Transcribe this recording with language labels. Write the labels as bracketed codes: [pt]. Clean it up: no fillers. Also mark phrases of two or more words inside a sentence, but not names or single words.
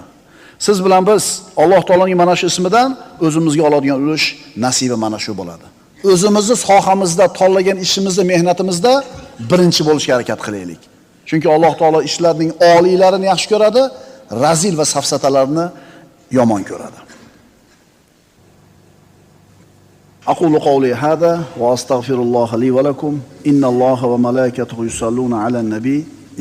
[uz] Siz bilan biz Alloh taoloning mana shu ismidan o'zimizga oladigan ulush, nasibi mana shu bo'ladi. O'zimizni sohamizda, tanlagan ishimizda, mehnatimizda birinchi bo'lishga harakat qilaylik. Chunki Alloh taolo ishlarning oliylarini yaxshi ko'radi, razil va safsatalarni yomon ko'radi. [ar] أقول قولي هذا وأستغفر الله لي ولكم. إن الله وملائكته يصلون على النبي.